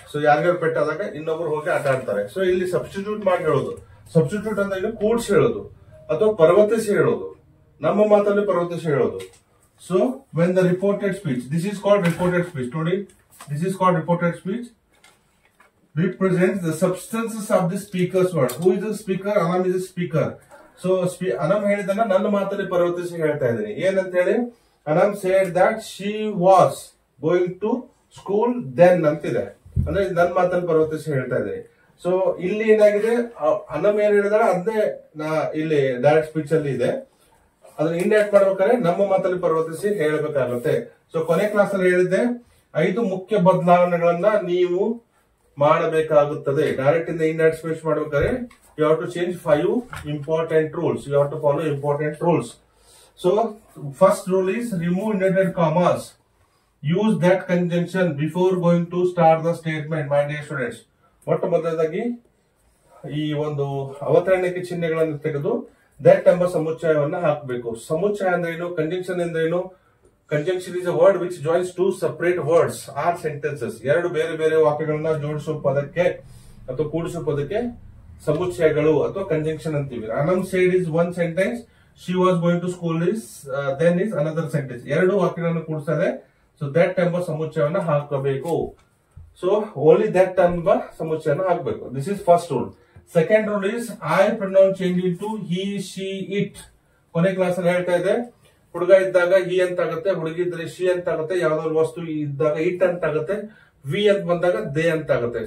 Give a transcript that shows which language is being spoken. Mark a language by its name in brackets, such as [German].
[Kannada] So ಯಾರಿಗಾರು ಪೆಟ್ಟಾದಾಗ ಇನ್ನೊಬ್ರು ಹೋಗಿ ಆಟ ಆಡ್ತಾರೆ. ಸೊ ಇಲ್ಲಿ ಸಬ್ಸ್ಟಿಟ್ಯೂಟ್ ಮಾಡಿ ಹೇಳೋದು. ಸಬ್ಸ್ಟಿಟ್ಯೂಟ್ ಅಂದ್ರೆ ಏನು? ಕೂಡ್ಸಿ ಹೇಳೋದು ಅಥವಾ ಪರ್ವತಿಸಿ ಹೇಳೋದು. ನಮ್ಮ ಮಾತಲ್ಲಿ ಪರ್ವತಿಸಿ ಹೇಳೋದು. [English] So when the reported speech, this is called reported speech. ನೋಡಿ, this is called reported speech. Represents the substances of the speaker's word. Who is the speaker? Anam is the speaker. [Kannada] So Anam ಹೇಳಿದನ್ನ ನನ್ನ ಮಾತಲ್ಲಿ ಪರಿವರ್ತಿಸಿ ಹೇಳ್ತಾ ಇದ್ದೀನಿ. ಏನಂತ ಹೇಳಿ, [English] Anam said that she was going to school then [Kannada] ಅಂತಿದೆ. ಅಂದ್ರೆ ನನ್ನ ಮಾತಲ್ಲಿ ಪರಿವರ್ತಿಸಿ ಹೇಳ್ತಾ ಇದ್ದೀನಿ. ಸೊ ಇಲ್ಲಿ ಏನಾಗಿದೆ, Anam ಏನ್ ಹೇಳಿದಾರೆ ಅದೇ ಇಲ್ಲಿ ಡೈರೆಕ್ಟ್ ಸ್ಪೀಚ್ ಅಲ್ಲಿ ಇದೆ. ಅದನ್ನ ಇಂಡೈರೆಕ್ಟ್ ಮಾಡ್ಬೇಕಾದ್ರೆ ನಮ್ಮ ಮಾತಲ್ಲಿ ಪರಿವರ್ತಿಸಿ ಹೇಳಬೇಕಾಗುತ್ತೆ. ಸೊ ಕೊನೆ ಕ್ಲಾಸ್ ಅಲ್ಲಿ ಹೇಳಿದ್ದೆ 5 ಮುಖ್ಯ ಬದಲಾವಣೆಗಳನ್ನ ನೀವು ಮಾಡಬೇಕಾಗುತ್ತದೆ. ಡೈರೆಕ್ಟ್ ಇಂದ ಇಂಡೈರೆಕ್ಟ್ ಸ್ಪೀಚ್ ಮಾಡಬೇಕಾದ್ರೆ [English] You have to change 5 important rules. You have to follow important rules. So first rule is remove inverted commas. Use that conjunction before going to start the statement. My dear students, [Kannada] ಮೊಟ್ಟ ಮೊದಲದಾಗಿ ಈ ಒಂದು ಅವತರಣಿಕೆ ಚಿಹ್ನೆಗಳನ್ನು ತೆಗೆದು that ಎಂಬ ಸಮುಚ್ಚಯವನ್ನ ಹಾಕಬೇಕು. ಸಮುಚ್ಚಯ ಅಂದ್ರೆ ಏನು? ಕಂಜಂಕ್ಷನ್ ಅಂದ್ರೆ ಏನು? [English] Conjunction is a word which joins two separate words or sentences. [Kannada] ಎರಡು ಬೇರೆ ಬೇರೆ ವಾಕ್ಯಗಳನ್ನ ಜೋಡಿಸುವ ಪದಕ್ಕೆ ಅಥವಾ ಕೂಡಿಸುವ ಪದಕ್ಕೆ ಸಮುಚ್ಚಯಗಳು ಅಥವಾ ಕಂಜಂಕ್ಷನ್ ಅಂತೀವಿ. [English] Anam said is one sentence, she was going to school is then is another sentence. [Kannada] ಎರಡು ವಾಕ್ಯಗಳನ್ನು ಕೂಡಿಸದೆ ಸೊ ದಟ್ ಎಂಬ ಸಮುಚ್ಚಯವನ್ನ ಹಾಕಬೇಕು. [English] so only that [Kannada] ಎಂಬ ಸಮುಚ್ಚಯನ ಹಾಕಬೇಕು. [English] This is first rule. Second rule is I pronoun change into he, she, it. [Kannada] ಕೊನೆ class ಅಲ್ಲಿ ಹೇಳ್ತಾ ಇದೆ, ಹುಡುಗ ಇದ್ದಾಗ ಹಿ ಅಂತ ಆಗುತ್ತೆ, ಹುಡುಗಿ ಇದ್ರೆ ಶಿ ಅಂತ ಆಗುತ್ತೆ, ಯಾವ್ದಾದ್ರು ವಸ್ತು ಇದ್ದಾಗ ಇಟ್ ಅಂತ ಆಗುತ್ತೆ, ವಿ ಅಂತ ಬಂದಾಗ ದೇ ಅಂತ ಆಗುತ್ತೆ.